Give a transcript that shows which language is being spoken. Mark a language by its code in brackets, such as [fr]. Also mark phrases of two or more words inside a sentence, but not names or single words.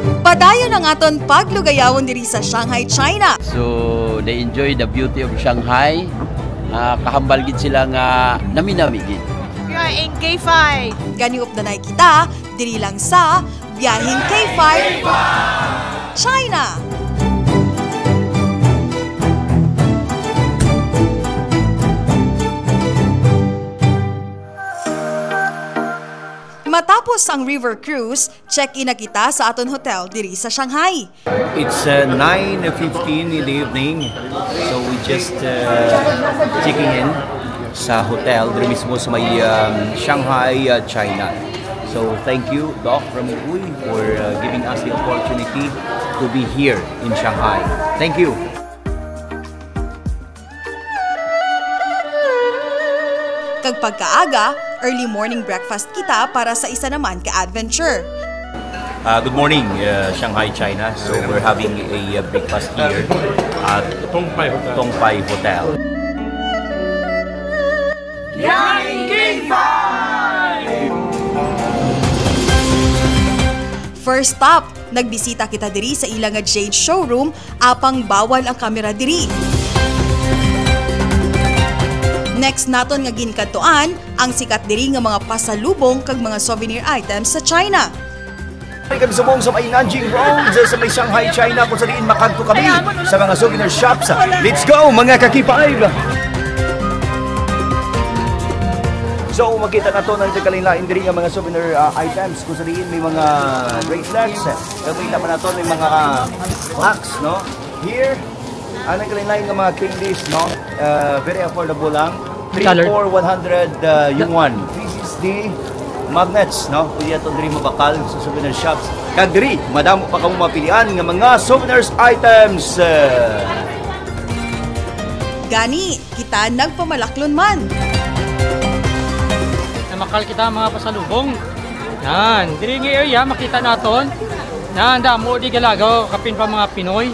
[hil] Padayon ang aton paglugayawon diri sa Shanghai, China. [en] So they enjoy the beauty of Shanghai. [hil] Kahambal gid sila nga nami-nami gid. [en] We are in K5. [hil] Ganiup na kita diri lang sa Biyaheng K5 China. Matapos ang [en] river cruise, [hil] check-in na kita sa aton hotel diri sa Shanghai. [en] It's 9:15 in the evening, so we just checking in [hil] sa hotel diri mismo sa may Shanghai, China. [en] So thank you, Doc Ramui, for giving us the opportunity to be here in Shanghai. Thank you. [hil] Kag pagkaaga, [en] early morning breakfast [hil] kita para sa isa naman ka-adventure. [en] Good morning, Shanghai, China. So we're having a breakfast here at Tongpai Hotel. First stop, [hil] nagbisita kita diri sa ilang nga Jade showroom apang bawal ang kamera diri. Next naton nga ginkantuan ang sikat diri nga mga pasalubong kag mga [en] souvenir items [hil] sa China. Kami subong sa may Nanjing Road sa may Shanghai, China kung saan makanto kami sa mga [en] souvenir shops. Let's go [hil] mga kakipay! So makita na to ng kalilain diri nga mga [en] souvenir items [hil] kung saan may mga bracelets. Makita pa na to may mga clocks, no? Here, ang kalilain nga mga candies, no? [en] Very affordable lang. 3 for 100 yuan. This is the magnets, no? [hil] Pwede ito diri mabakal sa [en] souvenir shops. [hil] Kag diri, madamo pa kamo mapilian nga mga [en] souvenirs items. [hil] Gani, kita nagpamalaklon man. Namakal kita mga pasalubong. Yan, diri nga area makita naton. Yan, damo di galagaw kapin pa mga Pinoy.